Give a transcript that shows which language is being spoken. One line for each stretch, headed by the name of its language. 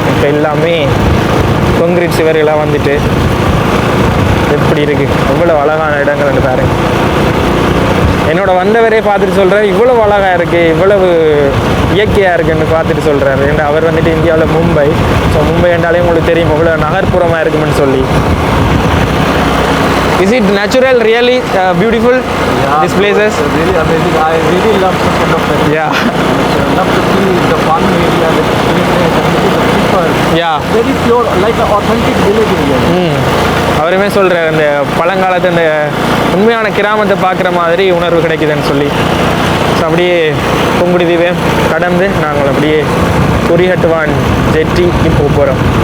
Tamil: இப்போ எல்லாமே கான்கிரீட் சுவர்களாக வந்துட்டு எப்படி இருக்குது, எவ்வளோ அழகான இடங்கள்னு பாருங்கள். என்னோட வந்தவரே பார்த்துட்டு சொல்கிறார் இவ்வளவு அழகாக இருக்குது, இவ்வளவு இயற்கையாக இருக்குன்னு பார்த்துட்டு சொல்கிறார். ஏன்னா அவர் வந்துட்டு இந்தியாவில் மும்பை. ஸோ மும்பை என்றாலே உங்களுக்கு தெரியும் இவ்வளோ நகர்ப்புறமாக இருக்குமென்னு சொல்லி.
English: Is it natural, really beautiful? Yeah, these places? Really amazing. I really love the kind of place. Yeah. I love to see the fun area, the cleanliness, and the people. Yeah. Very pure, like an authentic village area.
Tamil: அவருமே சொல்கிறார் இந்த பழங்காலத்து அந்த உண்மையான கிராமத்தை பார்க்குற மாதிரி உணர்வு கிடைக்குதுன்னு சொல்லி. ஸோ அப்படியே புங்குடுதீவை கடந்து நாங்கள் அப்படியே குறிகட்டுவான் ஜெட்டிக்கு போகிறோம்.